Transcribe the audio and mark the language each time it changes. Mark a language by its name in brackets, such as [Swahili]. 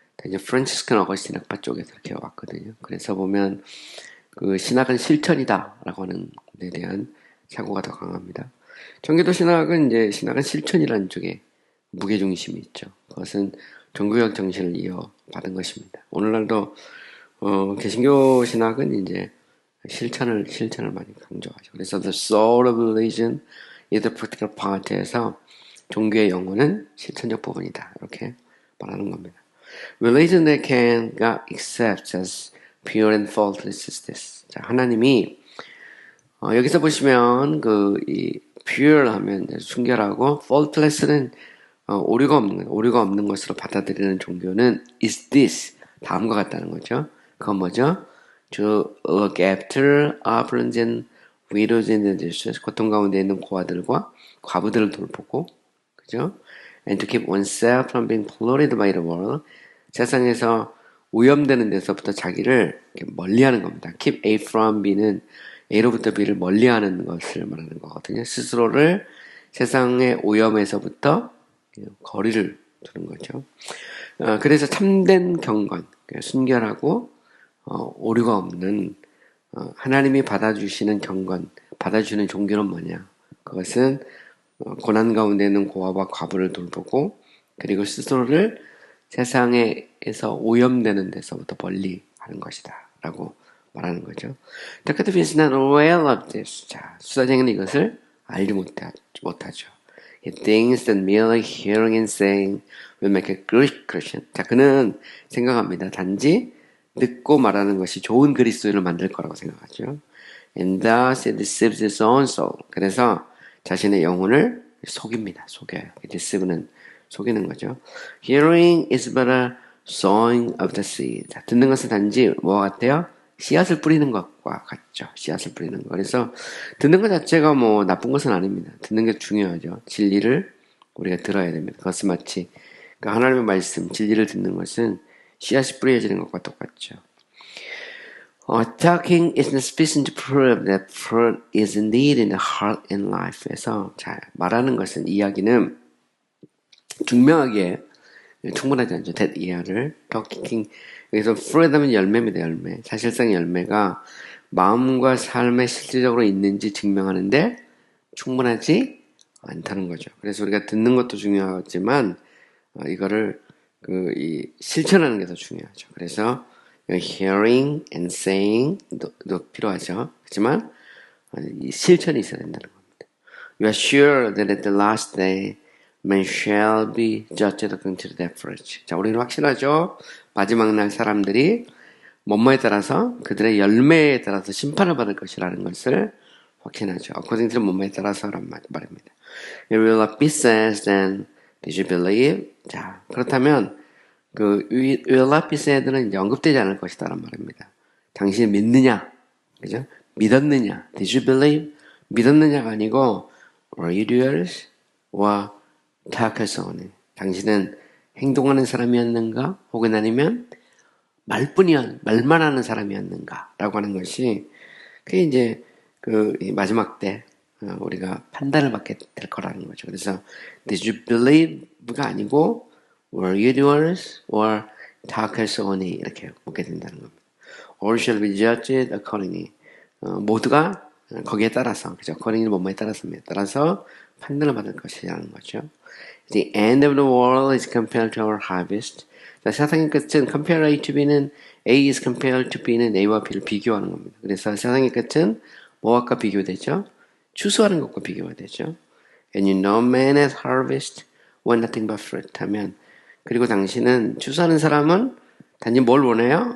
[Korean] 이제 프란치스칸 어거스틴 학파 쪽에서 이렇게 왔거든요. 그래서 보면 그 신학은 실천이다라고 하는 데 대한 사고가 더 강합니다. 청교도 신학은 이제 신학은 실천이라는 쪽에 무게중심이 있죠. 그것은 종교적 정신을 이어받은 것입니다. 오늘날도 개신교 신학은 이제 실천을 많이 강조하죠. [English] 그래서 the soul of religion is the practical part [Korean] 에서 종교의 영혼은 실천적 부분이다. 이렇게 말하는 겁니다. [English] Religion that can God accepts as pure and faultless is this. [Korean] 자, 하나님이 여기서 보시면 이 pure 하면 순결하고 faultless는 오류가 없는 것으로 받아들이는 종교는 is this 다음과 같다는 거죠. 그건 뭐죠? [English] To look after orphans and widows in the distress, [Korean] 고통 가운데 있는 고아들과 과부들을 돌보고, 그죠? [English] And to keep oneself from being polluted by the world, [Korean] 세상에서 오염되는 데서부터 자기를 멀리하는 겁니다. Keep A from B는 A로부터 B를 멀리하는 것을 말하는 거거든요. 스스로를 세상의 오염에서부터 거리를 두는 거죠. 그래서 참된 경건, 순결하고 오류가 없는 하나님이 받아주시는 경건, 받아주시는 종교는 뭐냐? 그것은 고난 가운데 있는 고아와 과부를 돌보고 그리고 스스로를 세상에서 오염되는 데서부터 멀리 하는 것이다 라고 말하는 거죠. [English] Talkative is not aware of this. [Korean] 자, 수사쟁이는 이것을 알지 못하죠. [English] He thinks that merely hearing and saying will make a good Christian. [Korean] 자, 그는 생각합니다. 단지 듣고 말하는 것이 좋은 그리스도인을 만들 거라고 생각하죠. [English] And thus it deceives his own soul. [Korean] 그래서 자신의 영혼을 속입니다. 속여요. deceive는 속이는 거죠. [English] Hearing is but a sowing of the seed. [Korean] 자, 듣는 것은 단지 뭐와 같아요? 씨앗을 뿌리는 것과 같죠. 씨앗을 뿌리는 것. 그래서 듣는 것 자체가 뭐 나쁜 것은 아닙니다. 듣는 게 중요하죠. 진리를 우리가 들어야 됩니다. 그것은 마치 하나님의 말씀, 진리를 듣는 것은 씨앗이 뿌려지는 것과 똑같죠. [English] Talking is not sufficient to prove that fruit is indeed in the heart and life에서 [Korean] 자, 말하는 것은 이야기는 증명하기에 충분하지 않죠. that 이하를 talking 여기서 fruit 하면 열매입니다. 열매. 사실상 열매가 마음과 삶에 실질적으로 있는지 증명하는데 충분하지 않다는 거죠. 그래서 우리가 듣는 것도 중요하지만 이거를 이 실천하는 게 더 중요하죠. 그래서 [English] hearing and saying [Korean] 도 필요하죠. 하지만 이 실천이 있어야 된다는 겁니다. [English] You are sure that at the last day man shall be judged according to their fruits. [Korean] 자, 우리는 확신하죠. 마지막 날 사람들이 뭐뭐에 따라서 그들의 열매에 따라서 심판을 받을 것이라는 것을 확신하죠. according to 뭐뭐에 따라서란 말입니다. [English] It will not be said then did you believe? [Korean] 자, 그렇다면 [English] will not be said [Korean] 는 이제 언급되지 않을 것이다란 말입니다. 당신이 믿느냐? 그죠? 믿었느냐? [English] Did you believe? [Korean] 믿었느냐가 아니고 [English] were you doers? or talkers only? [Korean] 당신은 행동하는 사람이었는가? 혹은 아니면 말만 하는 사람이었는가? 라고 하는 것이 그게 이제 이 마지막 때 우리가 판단을 받게 될 거라는 거죠. [English] 그래서 did you believe가 아니고 were you doers or talkers only [Korean] 이렇게 묻게 된다는 겁니다. [English] Or shall be judged accordingly. [Korean] 모두가 거기에 따라서 그죠? accordingly 뭐뭐에 따라서 판단을 받을 것이라는 거죠. [English] The end of the world is compared to our harvest. 자, 세상의 끝은 compare A to B는 A is compared to B는 [Korean] A와 B를 비교하는 겁니다. 그래서 세상의 끝은 뭐와 비교되죠? 추수하는 것과 비교가 되죠. [English] And you know man at harvest want nothing but fruit [Korean] 하면 그리고 당신은 추수하는 사람은 단지 뭘 원해요?